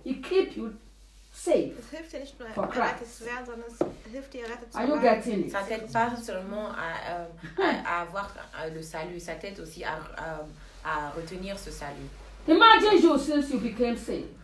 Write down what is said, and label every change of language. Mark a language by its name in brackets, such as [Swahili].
[English] It keep you safe. [German] Es hilft dir nicht nur errettet zu werden, sondern es hilft dir errettet zu bleiben. [English] Are you getting it? [French] Ça t'aide pas seulement à avoir le salut, ça t'aide aussi à retenir ce salut. [English] Imagine you since you became saved.